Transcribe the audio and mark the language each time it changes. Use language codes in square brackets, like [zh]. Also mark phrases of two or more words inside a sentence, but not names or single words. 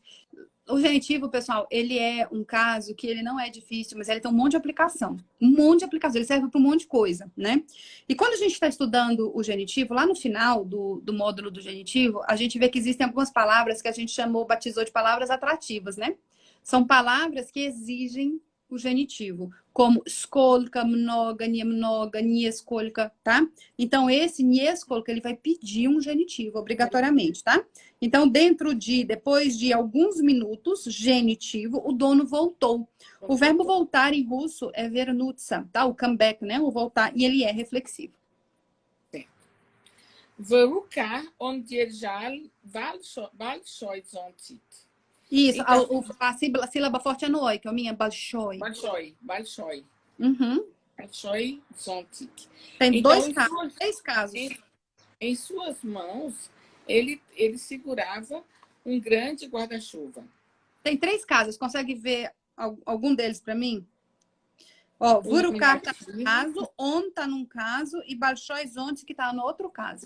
[pt] O genitivo, pessoal, ele é um caso que ele não é difícil, mas ele tem um monte de aplicação. Um monte de aplicação. Ele serve para um monte de coisa, né? E quando a gente está estudando o genitivo, lá no final do módulo do genitivo, a gente vê que existem algumas palavras que a gente batizou de palavras atrativas, né? São palavras que exigem o genitivo, como skolka, mnoga, niemnoga, nieskolka, tá? Então, esse nieskolka, ele vai pedir um genitivo, obrigatoriamente, tá? Então, depois de alguns minutos, genitivo, o dono voltou. O verbo voltar em russo é vernutsa, tá? O comeback, né? O voltar, e ele é reflexivo. Vărukar, onde já большой зонтик. Isso, Então, a sílaba forte é no oi, que é a minha, balshoi. [ru] большой. [pt] Uhum. [ru] Большой зонтик. [pt] Tem Então, três casos. Em suas mãos, ele segurava um grande guarda-chuva. Tem três casos, consegue ver algum deles para mim? Ó, Vurukar tá num caso, On tá num caso e [ru] Большой зонт [pt] que tá no outro caso.